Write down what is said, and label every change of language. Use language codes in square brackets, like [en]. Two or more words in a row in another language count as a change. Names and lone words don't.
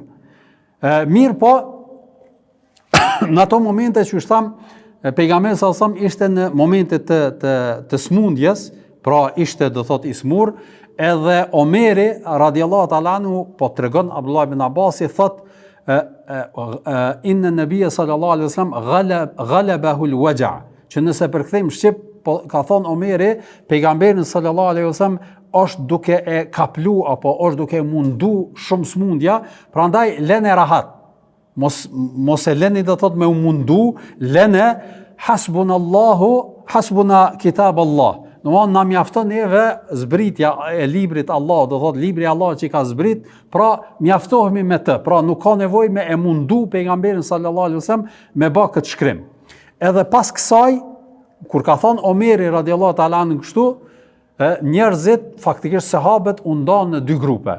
[sq] Mirë po, në ato momente që është tham, pejgamberi [ar] صلى الله عليه وسلم [sq] ishte në momente të smundjes, pra ishte do thot i smur, edhe Omeri [ar] رضي الله تعالى عنه [sq] po tregon Abdullah ibn Abbasi thot [ar] إن النبي صلى الله عليه وسلم غلبه الوجع', [sq] që nëse përkthejmë shqip, po ka thon Omeri, pejgamberi [ar] صلى الله عليه وسلم [sq] është duke e kaplu apo është duke mundu shumë smundja, prandaj lene rahat. Mos e leni do thot me u mundu, lene [ar] حسبنا كتاب الله. [sq] Domthonë na mjafton neve zbritja e librit Allah, do thot libri Allah që ka zbrit, pra mjaftohemi me të. Pra nuk ka nevojë me e mundu pejgamberin [ar] صلى الله عليه وسلم [sq] me bë këtë shkrim. Edhe pas kësaj, kur ka thon Omeri [ar] رضي الله تعالى عنه [sq] kështu, njerëzit, faktikisht sahabët u ndanë në 2 grupe.